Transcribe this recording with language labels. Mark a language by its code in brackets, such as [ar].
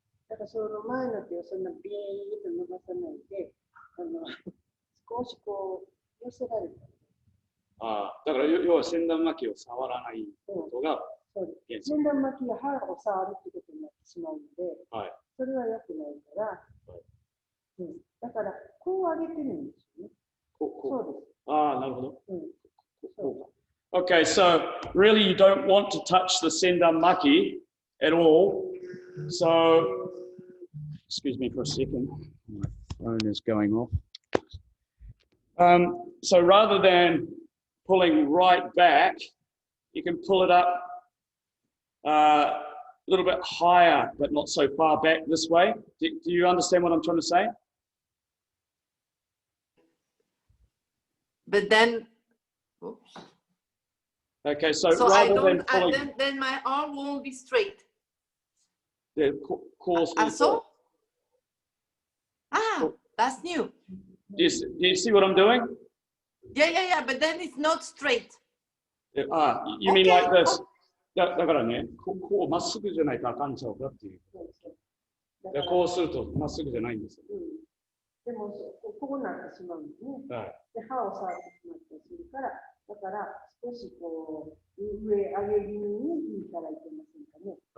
[ja] だからその前の手をそんなビーッと伸ばさないで、少しこう寄せられた。だから要は先端巻きを触らないことが、先端巻きが歯を触るってことになってしまうので、それは良くないから、だからこう上げてるんですよね。そうです。なるほど。 [en] Okay, so really you don't want to touch the sendan maki at all. So, excuse me for a second. My phone is going off. So rather than pulling right back, you can pull it up a little bit higher, but not so far back this way. Do you understand what I'm trying to say? But then, oops. Okay, so rather I don't, than pulling, then my arm won't be straight. Yeah, course. So? That's new. Do you see what I'm doing? Yeah, but then it's not straight. You mean like this? [ja] だからね、こうまっすぐじゃないとあかんちゃうかっていう。こうするとまっすぐじゃないんですよ。でもこうなってしまうんですね。はい。で、歯を触ってしまったりするから、だから少しこう、上上げ気味に引いたらいけませんかね。